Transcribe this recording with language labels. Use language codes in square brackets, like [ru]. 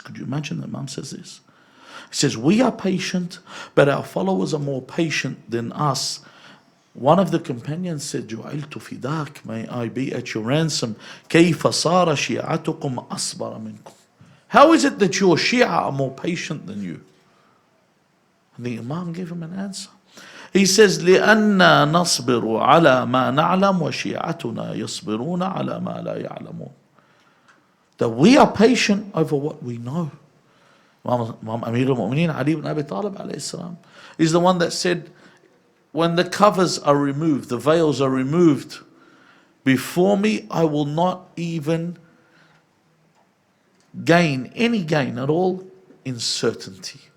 [en] Could you imagine the Imam says this? He says, we are patient, but our followers are more patient than us. One of the companions said, [ar] جُعِلْتُ فِدَاكَ, [en] may I be at your ransom. [ar] كَيْفَ صَارَ شِيعَتُكُمْ أَصْبَرَ مِنْكُمْ. [en] How is it that your Shia are more patient than you? And the Imam gave him an answer. He says, [ar] لِأَنَّا نَصْبِرُ عَلَى مَا نَعْلَمُ وَشِيعَتُنَا يَصْبِرُونَ عَلَى مَا لَا يَعْلَمُونَ. [en] That we are patient over what we know. Imam Amir al-Mu'mineen Ali ibn Abi Talib alayhi salam is the one that said, when the covers are removed, the veils are removed before me, I will not even gain any gain at all in certainty.